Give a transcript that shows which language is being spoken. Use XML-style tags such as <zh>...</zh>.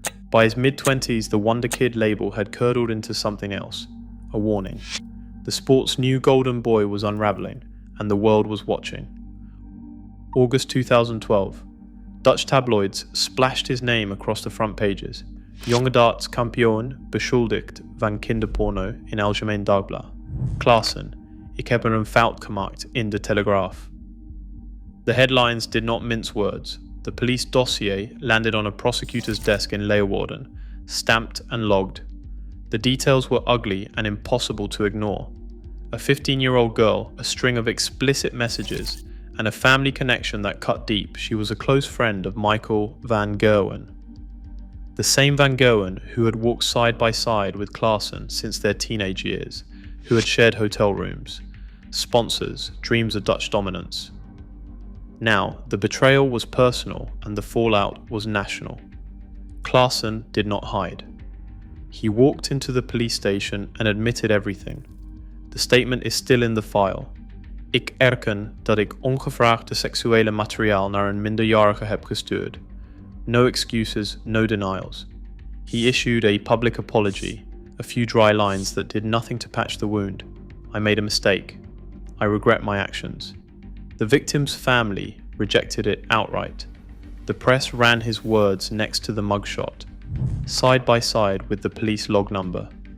<en>By his mid-20s, the Wonder Kid label had curdled into something else, a warning. The sport's new golden boy was unraveling, and the world was watching. August 2012. Dutch tabloids splashed his name across the front pages.</en> <nl>Jonge darts kampioen beschuldigd van kinderporno in Algemeen Dagblad. Klaasen, ik heb een fout gemaakt in de Telegraaf.</nl> <en>The headlines did not mince words. The police dossier landed on a prosecutor's desk in Leeuwarden, stamped and logged. The details were ugly and impossible to ignore. A 15-year-old girl, a string of explicit messages, and a family connection that cut deep. She was a close friend of Michael van Gerwen. The same Van Gerwen who had walked side by side with Klaasen since their teenage years, who had shared hotel rooms, sponsors, dreams of Dutch dominance. Now, the betrayal was personal and the fallout was national. Klaasen did not hide. He walked into the police station and admitted everything. The statement is still in the file.</en> <nl>Ik erken dat ik ongevraagd seksuele materiaal naar een minderjarige heb gestuurd.</nl> <en>No excuses, no denials. He issued a public apology, a few dry lines that did nothing to patch the wound. I made a mistake. I regret my actions. The victim's family rejected it outright. The press ran his words next to the mugshot, side by side with the police log number.</en>